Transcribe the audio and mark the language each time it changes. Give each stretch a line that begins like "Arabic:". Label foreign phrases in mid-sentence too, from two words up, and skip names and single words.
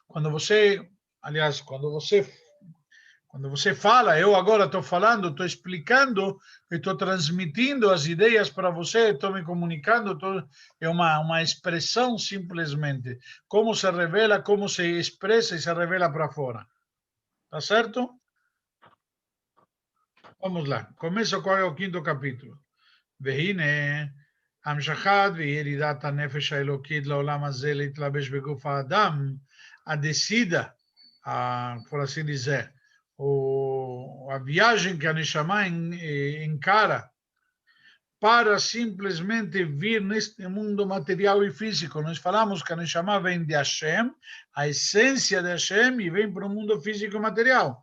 Portuguese: Quando você fala, eu agora estou falando, estou explicando, estou transmitindo as ideias para você, estou me comunicando, é uma expressão simplesmente. Como se revela, como se expressa e se revela para fora. Tá certo? Vamos lá. Começa qual é o quinto capítulo.
Hebrew: והנה, המשכת וירידת הנפש האלוקית לעולם הזה להתלבש בגוף האדם,
Portuguese: a descida, por assim dizer, a viagem que a Neshama encara para simplesmente vir neste mundo material e físico. Nós falamos que a Neshama vem de Hashem, a essência de Hashem, e vem para o mundo físico e material.